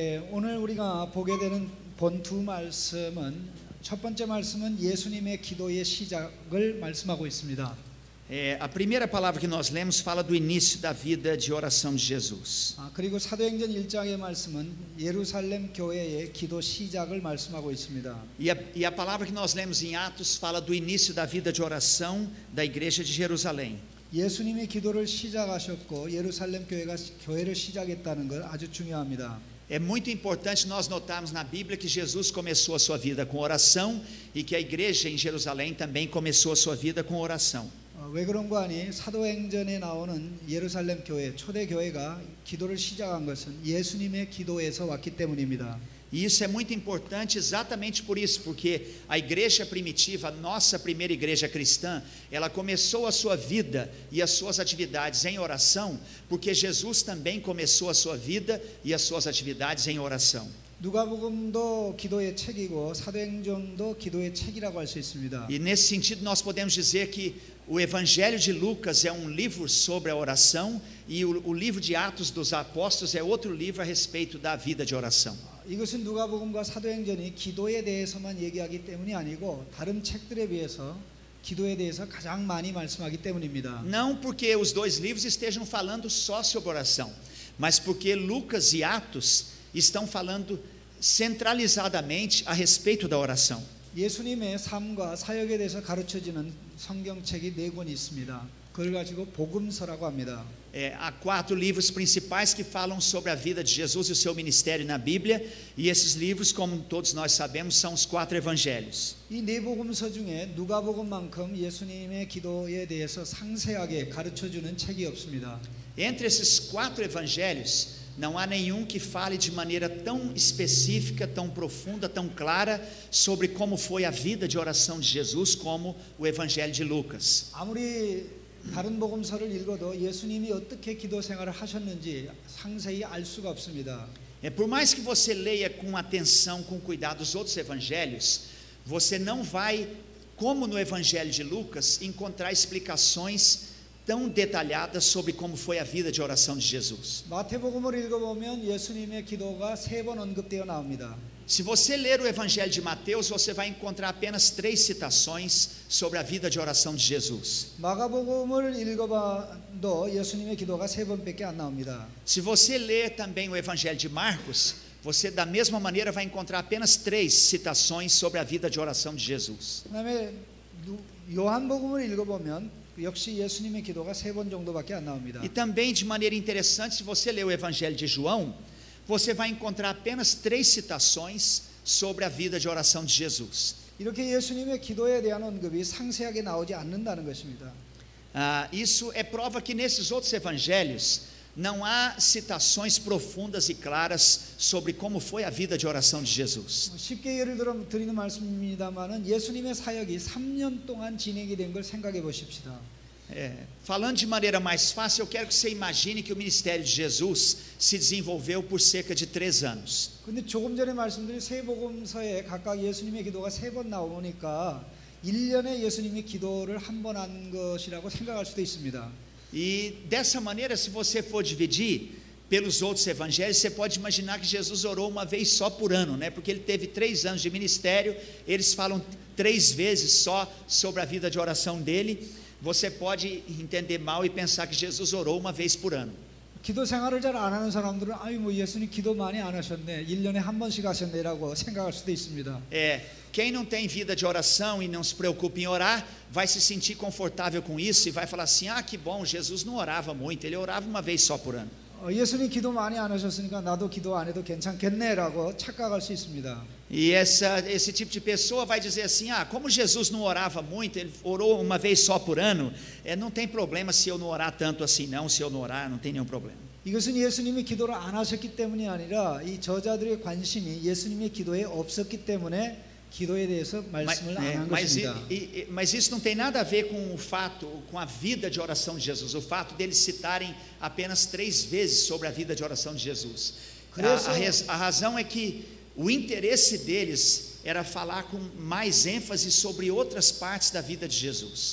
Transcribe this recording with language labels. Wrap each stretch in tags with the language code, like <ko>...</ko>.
<ko>오늘 우리가 보게 되는 본 두 말씀은 첫 번째 말씀은 예수님의 기도의 시작을 말씀하고 있습니다.</ko> <pt>A primeira palavra que nós lemos fala do início da vida de oração de Jesus.</pt> <ko>그리고 사도행전 1장의 말씀은 예루살렘 교회의 기도 시작을 말씀하고 있습니다.</ko> <pt>E a palavra que nós lemos em Atos fala do início da vida de oração da igreja de Jerusalém.</pt> <ko>예수님이 기도를 시작하셨고 예루살렘 교회가 교회를 시작했다는 것 아주 중요합니다.</ko> <pt>É muito importante nós notarmos na Bíblia que Jesus começou a sua vida com oração e que a igreja em Jerusalém também começou a sua vida com oração.</pt> <ko>왜 그런가 하니 사도행전에 나오는 예루살렘 교회 초대 교회가 기도를 시작한 것은 예수님의 기도에서 왔기 때문입니다.</ko> <pt>E isso é muito importante exatamente por isso, porque a igreja primitiva, a nossa primeira igreja cristã, ela começou a sua vida e as suas atividades em oração, porque Jesus também começou a sua vida e as suas atividades em oração.</pt> <ko>누가복음도 기도의 책이고 사도행전도 기도의 책이라고 할 수 있습니다.</ko> <pt>E nesse sentido nós podemos dizer que o Evangelho de Lucas é um livro sobre a oração e o livro de Atos dos Apóstolos é outro livro a respeito da vida de oração.</pt> <ko>이것은 누가복음과 사도행전이 기도에 대해서만 얘기하기 때문이 아니고 다른 책들에 비해서 기도에 대해서 가장 많이 말씀하기 때문입니다.</ko> <pt>Não porque os dois livros estejam falando só sobre oração, mas porque Lucas e Atos estão falando centralizadamente a respeito da oração.</pt> <ko>예수님의 삶과 사역에 대해서 가르쳐지는 성경책이 4권 있습니다. 그걸 가지고 복음서라고 합니다.</ko> <pt>Há 4 livros principais que falam sobre a vida de Jesus e o seu ministério na Bíblia, e esses livros, como todos nós sabemos, são os 4 evangelhos.</pt> <ko>이 네 복음서 중에 누가복음만큼 예수님의 기도에 대해서 상세하게 가르쳐주는 책이 없습니다.</ko> <pt>Entre esses 4 evangelhos, não há nenhum que fale de maneira tão específica, tão profunda, tão clara sobre como foi a vida de oração de Jesus como o evangelho de Lucas.</pt> <ko>아무리 다른 복음서를 읽어도 예수님이 어떻게 기도 생활을 하셨는지 상세히 알 수가 없습니다.</ko> <pt>Por mais que você leia com atenção, com cuidado os outros evangelhos, você não vai, como no evangelho de Lucas, encontrar explicações tão detalhadas sobre como foi a vida de oração de Jesus.</pt> <ko>마태복음을 읽어보면 예수님의 기도가 3번 언급되어 나옵니다.</ko> <pt>Se você ler o evangelho de Mateus, você vai encontrar apenas 3 citações sobre a vida de oração de Jesus.</pt> <ko>마가복음을 읽어봐도 예수님의 기도가 3번밖에 안 나옵니다.</ko> <pt>Se você ler também o evangelho de Marcos, você da mesma maneira vai encontrar apenas 3 citações sobre a vida de oração de Jesus.</pt> <ko>그다음에 요한복음을 읽어보면 역시 예수님의 기도가 3번 정도밖에 안 나옵니다.</ko> <pt>E também de maneira interessante, se você ler o evangelho de João, você vai encontrar apenas 3 citações sobre a vida de oração de Jesus.</pt> <ko>이렇게 예수님의 기도에 대한 언급이 상세하게 나오지 않는다는 것입니다.</ko> <pt>Isso é prova que nesses outros evangelhos não há citações profundas e claras sobre como foi a vida de oração de Jesus.</pt> <ko>쉽게 예를 들어 드리는 말씀입니다만은 예수님의 사역이 3년 동안 진행이 된 걸 생각해 보십시다.</ko> <pt>Falando de maneira mais fácil, eu quero que você imagine que o ministério de Jesus se desenvolveu por cerca de 3 anos.</pt> <ko>근데 조금 전에 말씀드린 세 복음서에 각각 예수님의 기도가 3번 나오니까 1년에 예수님의 기도를 한 번 한 것이라고 생각할 수도 있습니다.</ko> <pt>E dessa maneira, se você for dividir pelos outros evangelhos, você pode imaginar que Jesus orou uma vez só por ano, né? Porque ele teve 3 anos de ministério, eles falam 3 vezes só sobre a vida de oração dele. Você pode entender mal e pensar que Jesus orou uma vez por ano.</pt> <ko>기도 생활을 잘 안 하는 사람들은 아유 뭐 예수님 기도 많이 안 하셨네 1년에 한 번씩 하셨네라고 생각할 수도 있습니다.</ko> <pt>Quem não tem vida de oração e não se preocupa em orar, vai se sentir confortável com isso e vai falar assim: ah, que bom, Jesus não orava muito, ele orava uma vez só por ano.</pt> <ko>예수님 기도 많이 안 하셨으니까 나도 기도 안 해도 괜찮겠네라고 착각할 수 있습니다.</ko> <pt>E esse tipo de pessoa vai dizer assim: ah, como Jesus não orava muito, ele orou uma vez só por ano, não tem problema se eu não orar tanto assim não, se eu não orar não tem nenhum problema.</pt> <ko>이것은 예수님이 기도를 안 하셨기 때문이 아니라 이 저자들의 관심이 예수님의 기도에 없었기 때문에 기도에 대해서 말씀을 안 한 것입니다.</ko> <pt>Mas isso não tem nada a ver com o fato, com a vida de oração de Jesus, o fato deles citarem apenas 3 vezes sobre a vida de oração de Jesus. A razão é que o interesse deles era falar com mais ênfase sobre outras partes da vida de Jesus.</pt>